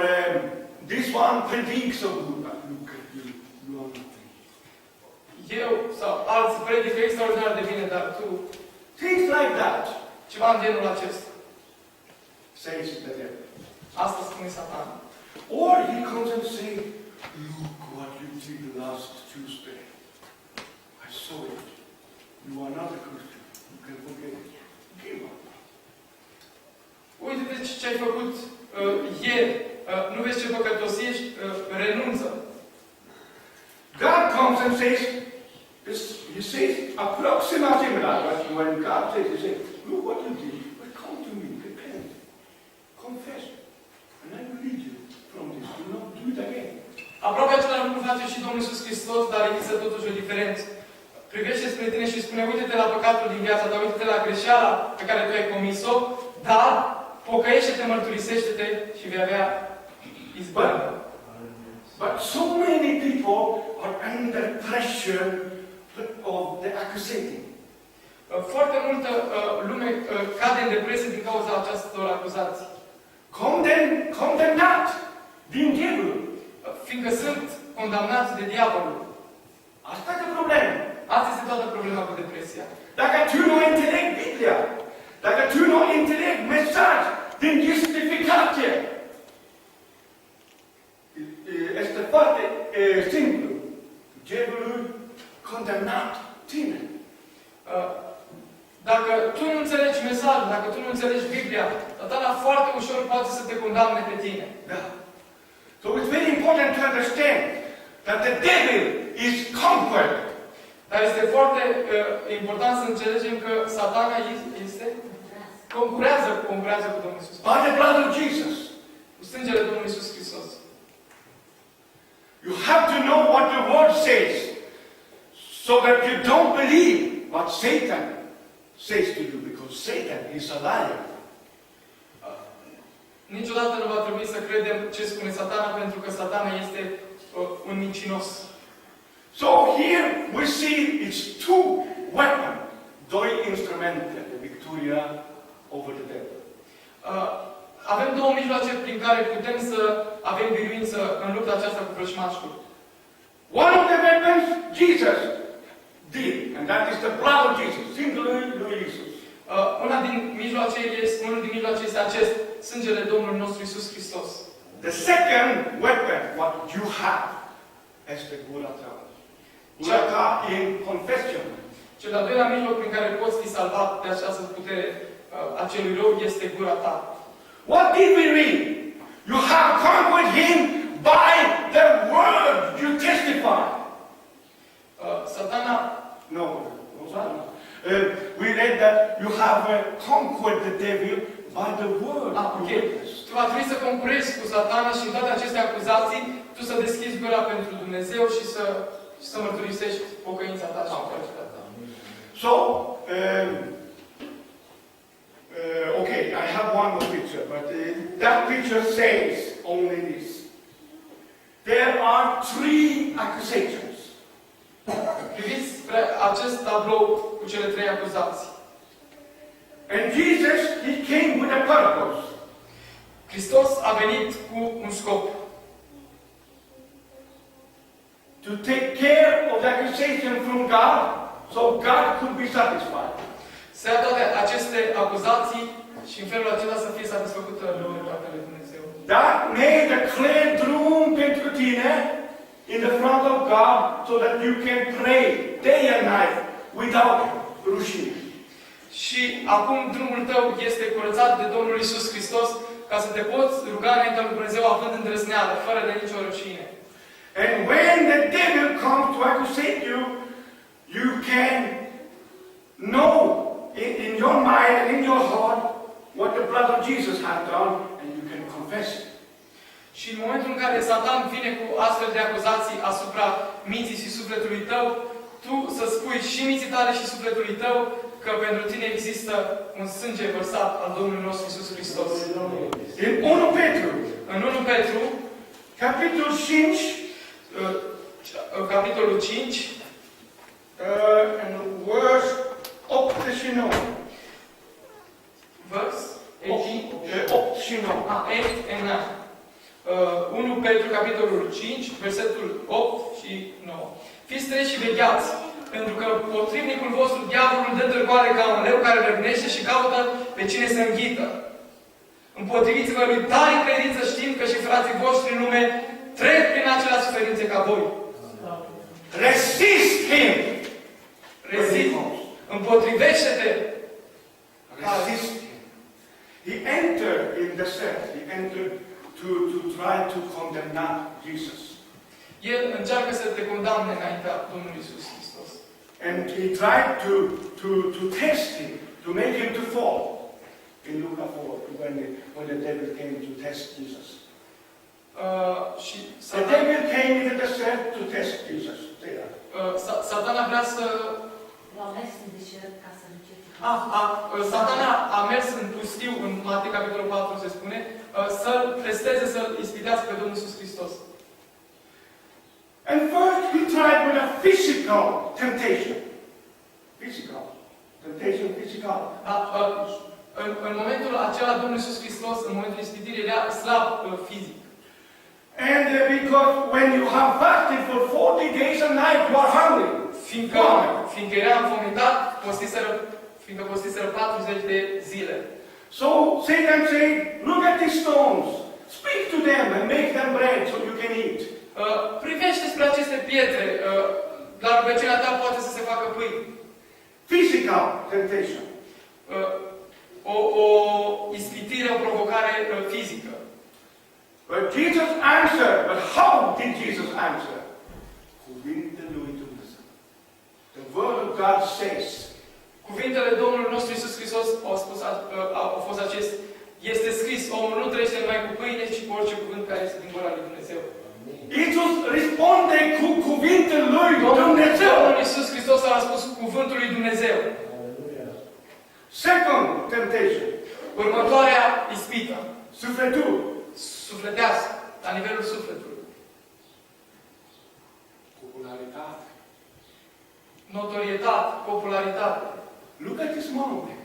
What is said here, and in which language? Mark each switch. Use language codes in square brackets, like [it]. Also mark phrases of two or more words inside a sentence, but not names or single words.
[en] Or this one predict so good, but look at you, you are nothing. [ro] Eu sau alții predică extraordinar de bine, dar tu, [en] Things like that, [ro] ceva în genul acesta. [en] says the devil. [ro] Asta spune Satan. [en] Or he comes and says, look what you did last Tuesday. I saw it. You are not a Christian. You can forget it. Give up. [ro] Uite-te ce ai făcut ieri. Nu vezi ce păcătos ești? Renunță. [en] God comes and says, he says approximately like that. When God says, he says, look what you did. But come to me, repent, confess, and I will lead you from this. Do not do it again. [ro] Aproape același lucru face și Domnul Iisus Hristos, dar există totuși o diferență. Privește spre tine și spune, uite-te la păcatul din viața ta, uite-te la greșeala pe care tu ai comis-o, dar pocăiește-te, mărturisește-te și vei avea izbăvă. [en] But so many people are under pressure of the accusating. [ro] Foarte multă lume cade în depresie din cauza acestor acuzații. Condemnat din diavol. Fiindcă sunt condamnați de diavolul. Asta e problema. Asta este toată problema cu depresia. Dacă tu nu înțelegi Biblia, dacă tu nu înțelegi mesaj din justificație, este foarte simplu. Diavolul condamnat tine. Dacă tu nu înțelegi mesajul, dacă tu nu înțelegi Biblia, Satana foarte ușor poate să te condamne pe tine. Da. [en] So it's very important to understand that the devil is conquered. [ro] Dar este foarte important să înțelegem că Satana este concurează cu Domnul Iisus. [en] By the blood of Jesus. [ro] Cu sângele Domnului Iisus Hristos. [en] You have to know what the word says so that you don't believe what Satan says to you, because Satan is a liar. [ro] Niciodată nu va trebui să credem ce spune Satana, pentru că Satana este un mincinos. [en] So here we see it's two weapons, [ro] doi instrumente de victoria [en] over the devil. [ro] Avem două mijloace prin care putem să avem biruință în lupta aceasta cu vrăjmașul. [en] One of the weapons Jesus did, and that is the blood of Jesus, singly [ro] lui Isus. Unul din mijloace este acest, sângele Domnului nostru Iisus Hristos. [en] The second weapon, what you have, [ro] este gura ta. Gura ta [en] in confession. [ro] Cel de-al doilea mijloc prin care poți fi salvat de această putere a celui rău este gura ta. [en] What did we read? You have conquered him by the word you testify. Satana. No, we read that you have conquered the devil by the word. Okay. [ro] Tu va trebui să concurezi cu Satana și în toate aceste acuzații, tu să deschizi gura pentru Dumnezeu și să mărturisești pocăința ta și fericirea ta. [en] So, okay, I have one more picture, but that picture says only this. There are three accusations. [ro] Priviți spre acest tablou cu cele trei acuzații. [en] And Jesus, he came with a purpose. [ro] Hristos a venit cu un scop. [en] To take care of the accusation from God, so God could be satisfied. [ro] Să ia toate aceste acuzații și în felul acela să fie satisfăcută partea lui Dumnezeu. [en] That made a clear drum [ro] pentru tine [en] in the front of God, so that you can pray day and night without rushing. [ro] Și acum drumul tău este curățat de Domnul Iisus Hristos, ca să te poți ruga înaintea lui Dumnezeu având îndrăzneală, fără de nicio rușine. [en] And when the devil comes to accuse you, you can know in your mind and in your heart what the blood of Jesus has done, and you can confess it. [ro] Și în momentul în care Satan vine cu astfel de acuzații asupra minții și sufletului tău, tu să spui și minții tale și sufletului tău că pentru tine există un sânge vărsat al Domnului nostru Iisus Hristos. [en] In 1 Petru, [ro] În 1 Petru, capitolul 5, capitolul 5, [en] and verse 89. verse 18, 89. 8 and 9. [ro] 1 Petru, capitolul 5, versetul 8 și 9. Fiți treji și vegheați, pentru că potrivnicul vostru, diavolul, dă târcoare ca un leu care răgnește și caută pe cine să înghită. Împotriviți-vă lui tare credință, știind că și frații voștri în lume trec prin aceleași suferințe ca voi. [en] Resist him. [ro] Rezist. Împotrivește-te. [en] Resist him. He entered in the set. He entered to try to condemn Jesus. [ro] El încearcă să te condamne înaintea Domnului Iisus Hristos. [en] And he tried to test him, to make him to fall. In Luke 4, when the devil came to test Jesus. [ro] Și [en] The devil came into the set to test Jesus. There. [ro] Satana vrea să... L-au mers în deșert ca să încerce. Satana a mers în pustiu, în Matei capitolul 4 se spune, să-l testeze, să-l ispitească pe Domnul Iisus Hristos. [en] And first he tried with a physical temptation. Physical. Temptation physical. [ro] În momentul acela, Domnul Iisus Hristos, în momentul ispitirii, era slab fizic. [en] And because when you have fasted for 40 days and nights, you are hungry. [ro] Fiindcă era înfometat, fiindcă postiseră 40 de zile. [en] So Satan said, look at these stones. Speak to them and make them bread so you can eat. [ro] Privește spre aceste pietre, dar rugăciunea ta poate să se facă pâine. [en] Physical temptation. [ro] O ispitire, o provocare fizică. [en] But Jesus answered. But how did Jesus answer? [ro] Cuvintele lui Dumnezeu. [en] The word of God says. [ro] Cuvintele Domnului nostru Iisus Hristos au fost acest. Este scris, omul nu trăiește numai cu pâine, ci cu orice cuvânt care este din gura lui Dumnezeu. Iisus răspunde cu cuvintele lui Dumnezeu. Domnul Iisus Hristos a răspuns cu cuvântul lui Dumnezeu. Second temptation. Următoarea ispită. Sufletul. Sufletească, la nivelul sufletului. Popularitate. Notorietate, popularitate. [en] Look at this mountain.